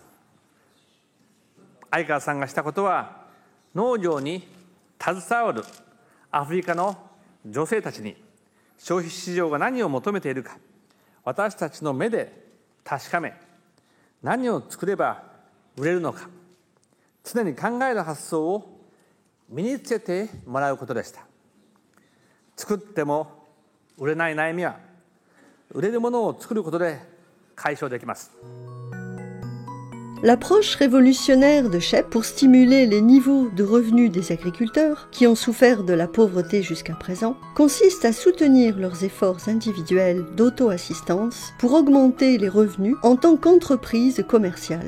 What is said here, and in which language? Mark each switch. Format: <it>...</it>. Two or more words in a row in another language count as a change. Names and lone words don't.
<ja>相川さんがしたことは農業に携わるアフリカの女性たちに消費市場が何を求めているか私たちの目で確かめ何を作れば売れるのか常に考える発想を身につけてもらうことでした。作っても売れない悩みは売れるものを作ることで解消できます。</ja> <fr>L'approche révolutionnaire de SHEP pour stimuler les niveaux de revenus des agriculteurs, qui ont souffert de la pauvreté jusqu'à présent, consiste à soutenir leurs efforts individuels d'auto-assistance pour augmenter les revenus en tant qu'entreprise commerciale.</fr>